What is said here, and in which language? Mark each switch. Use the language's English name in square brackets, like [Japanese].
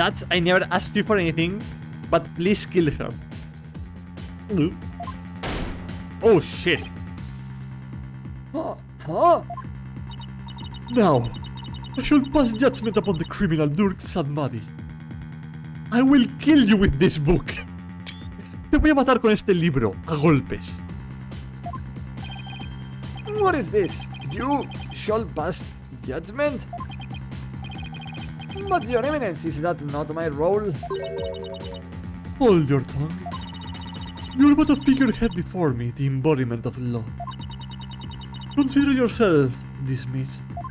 [English] I never asked you for anything, but please kill her. Oh shit! Huh? Now, I shall pass judgment upon the criminal Durk Sadmadi. I will kill you with this book. [Spanish] Te voy a matar con este libro, a golpes. [English] What is this? You shall pass judgment? But your eminence, is that not my role? Hold your tongue. You're but a figurehead before me, the embodiment of law. Consider yourself dismissed.